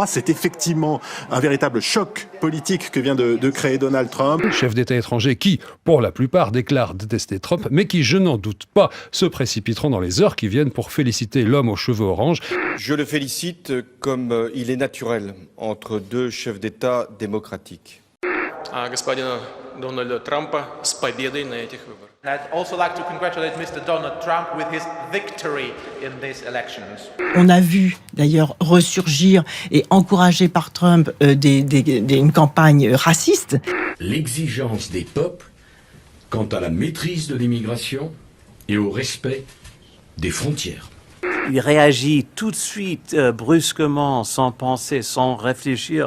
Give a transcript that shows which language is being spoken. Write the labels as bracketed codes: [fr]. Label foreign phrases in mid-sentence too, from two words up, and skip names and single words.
[fr] C'est effectivement un véritable choc politique que vient de créer Donald Trump. Chef d'État étrangers qui, pour la plupart, déclarent détester Trump, mais qui, je n'en doute pas, se précipiteront dans les heures qui viennent pour féliciter l'homme aux cheveux orange. Je le félicite comme il est naturel entre 2 chefs d'État démocratiques. [ru] Господина Дональда Трампа с победой на этих выборах. [en] I'd also like to congratulate Mr. Donald Trump with his victory in these elections. [fr] On a vu d'ailleurs ressurgir et encouragé par Trump une campagne raciste. L'exigence des peuples quant à la maîtrise de l'immigration et au respect des frontières. Il réagit tout de suite, brusquement, sans penser, sans réfléchir.